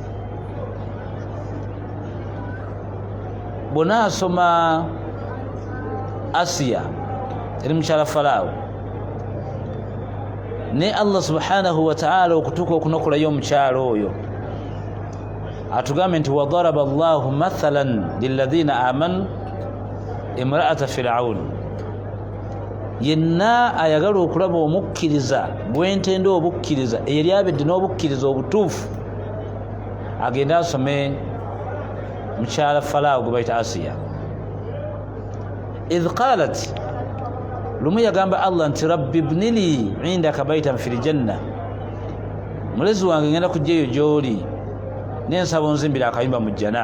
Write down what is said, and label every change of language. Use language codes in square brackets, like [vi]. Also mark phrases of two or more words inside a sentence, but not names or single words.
[lg] Bw'ona asoma Asiya eri mukyala Falaawo, ne [ar] الله سبحانه وتعالى [lg] okutuuka okunokolayo omukyala oyo atugambe nti [ar] وضرب الله مثلا للذين آمنوا امرأة فرعون. [lg] Yenna ayagala okulaba omukkiriza bwentenda obukkiriza eyali abedde n'obukkiriza obutuufu agenda asome mukyala Falaawo gwe bayita Asiya. [ar] إذ قالت, [lg] lumu yagamba Allah nti [ar] رب ابن لي عندك بيتا في الجنة, [lg] mulezi wange ngenda kujjayo gy'oli n'ensaba onzimbira akayumba mu jjana.